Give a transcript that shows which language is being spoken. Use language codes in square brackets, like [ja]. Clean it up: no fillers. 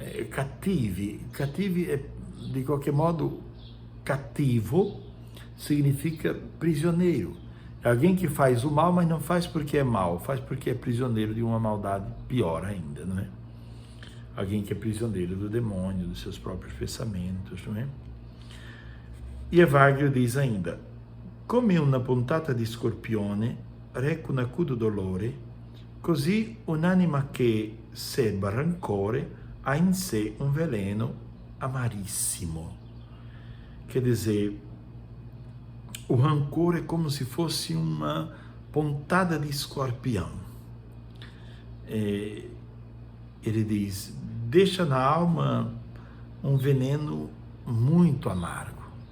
[pt] Cative é, de qualquer modo, cativo significa prisioneiro. É alguém que faz o mal, mas não faz porque é mal, faz porque é prisioneiro de uma maldade pior ainda, não é? Alguém que é prisioneiro do demônio, dos seus próprios pensamentos, não é? E Evagrio diz ainda: [it] come una puntata di scorpione reca un acuto dolore, così un'anima che serba rancore ha in sé un veleno amarissimo. [pt] Quer dizer, o rancor é como se fosse uma pontada de escorpião. Ele diz, deixa na alma um veneno muito amargo.